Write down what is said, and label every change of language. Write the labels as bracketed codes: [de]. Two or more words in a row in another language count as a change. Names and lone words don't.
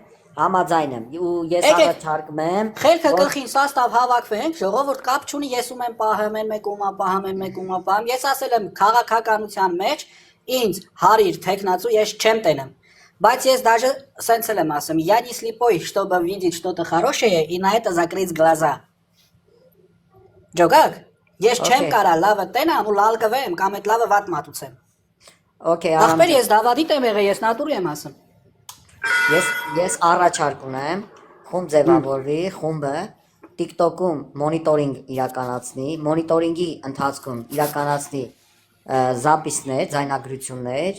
[hy] Համաձայն եմ, ու ես առաջարկում եմ Խելքը գլխին սաստավ հավաքվենք, ժողովուրդ կապ չունի, ես ում եմ պահում, են մեկ ումա պահում, են մեկ ումա պահում։ Ես ասել եմ քաղաքականության մեջ ինձ հարիր տեխնացու ես չեմ տենում։ Բայց ես даже սենց եմ ասում, [ru] я не слепой, чтобы видеть что-то хорошее и на это закрыть глаза։ [hy] Ջոգակ, ես չեմ կարա լավը տենամ ու լալ կվեմ կամ այդ լավը վատ մատուցեմ։ Okay, Ախպեր ես դավադիտ եմ եղել, ես նատուրի եմ ասում։ Ես առաջարկ ունեմ, խումբ ձևավորվի, խումբը TikTok-ում մոնիտորինգ իրականացնի, մոնիտորինգի ընթացքում իրականացնի զապիսներ, ձայնագրություններ,